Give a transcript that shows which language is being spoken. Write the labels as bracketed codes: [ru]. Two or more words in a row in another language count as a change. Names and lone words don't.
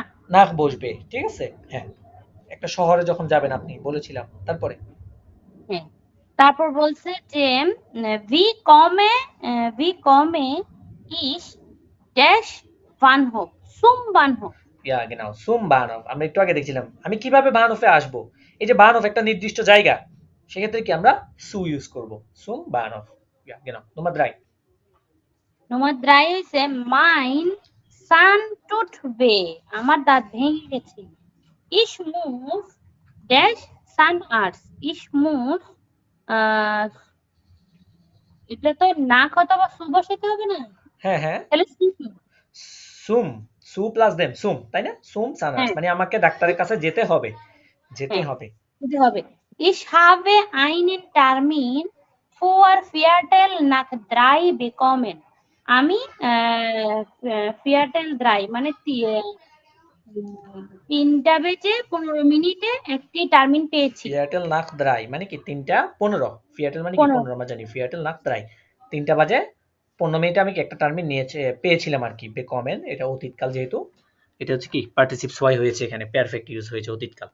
[bn] নাখ বসবে, ঠিক আছে। হ্যাঁ, একটা শহরে যখন যাবেন আপনি বলেছিলাম, তারপরে হ্যাঁ, তারপর বলছে যে [de] wie komme ich dash Bahnhof, zum Bahnhof. ইয়া genau zum Bahnhof, [bn] আমরা একটু আগে দেখছিলাম আমি কিভাবে বাহনফে আসব। এই যে বাহনফ একটা নির্দিষ্ট জায়গা, সেক্ষেত্রে কি আমরা সু ইউজ করব, [de] zum Bahnhof। ইয়া genau Nummer 3। Nummer 3 হইছে mein Zahn tut weh, [bn] আমার দাঁত ভেঙে গেছে। [de] Ich muss dash Zahnarzt. Ich muss [bn] এটা তো নাক অথবা সু বসাতে হবে না? হ্যাঁ হ্যাঁ, তাহলে সুম, সু প্লাস দেম সুম, তাই না, [de] zum Zahnarzt [bn] মানে আমাকে ডাক্তারের কাছে যেতে হবে, যেতে হবে। [de] Ich habe einen Termin für Viertel nach 3 bekommen. [bn] আমি Viertel 3 মানে 3টা বেজে 15 মিনিটে একটি টার্মিন পেয়েছি। [de] Viertel nach drei [bn] মানে কি 3টা 15, ফিয়াটেল মানে কি 15 আমরা জানি, [de] Viertel nach drei [bn] 3টা বাজে 15 মিনিটে আমি একটা টার্মিন পেয়েছিলাম আর কি, বেকমেন এটা অতীতকাল, যেহেতু এটা হচ্ছে কি [de] Partizip zwei [bn] হয়েছে এখানে, পারফেক্ট ইউজ হয়েছে অতীতকাল।